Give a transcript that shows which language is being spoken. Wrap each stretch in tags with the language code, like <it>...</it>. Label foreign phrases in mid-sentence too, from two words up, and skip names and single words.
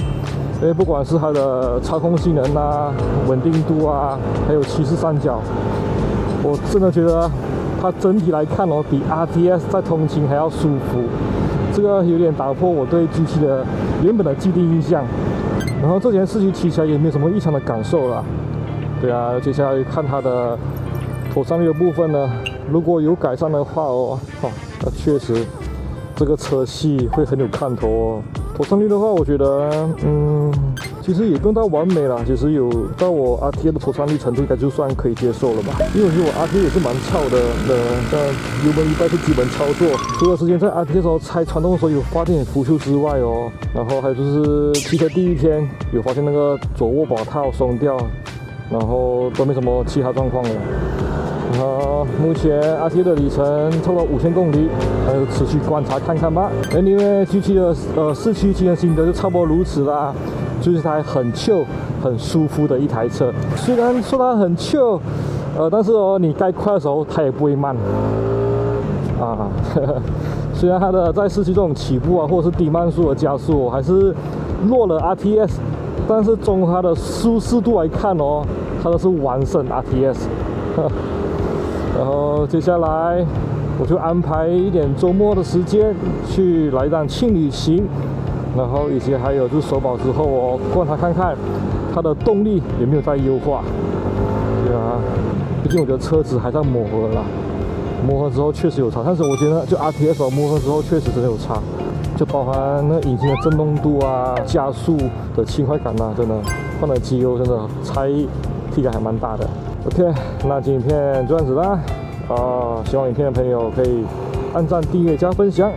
<zh>因為不管是它的操控性能啊、穩定度啊，還有骑士三角，我真的覺得它整體來看比 RTS 在通勤還要舒服。這個有點打破我對 G7 的原本的既定印象。然後這件事情騎起來也沒有什麼異常的感受啦。對啊，接下來看它的妥善率的部分呢，如果有改善的話那確實這個車系會很有看頭哦。妥善率的話，我覺得其實也不用到完美啦，其實有到我 RTA 的妥善率程度，應該就算可以接受了吧。因為我覺得我 RTA 也是蠻糙的，像油門一半是基本操作，除了之前在 RTA 的時候拆傳動的時候有發現浮丘之外然後還有就是騎車第一天有發現那個左握把套鬆掉，然後都沒什麼其他狀況了。然後目前 RTA 的里程超過5000公里，還有持續觀察看看吧。Anyway， G7 的市區騎乘心得就差不多如此啦。就是台很 chill、很舒服的一台車。雖然說它很 chill，但是你該快的時候它也不會慢啊。雖然它的在市區這種起步或者是低慢速的加速還是弱了 RTS， 但是從它的舒適度來看它都是完勝 RTS。然後接下來我就安排一點周末的時間去來一趟輕旅行。然後以及還有就是首保之後觀察看看它的動力有沒有在優化。對啊，畢竟我覺得車子還在磨合啦，磨合之後確實有差，但是我覺得就 RTS 磨合之後確實真的有差，就包含那引擎的震動度啊、加速的輕快感啊，真的換了機油真的差異體感還蠻大的。OK， 那今天影片就這樣子啦希望影片的朋友可以按讚、訂閱、加分享。</zh>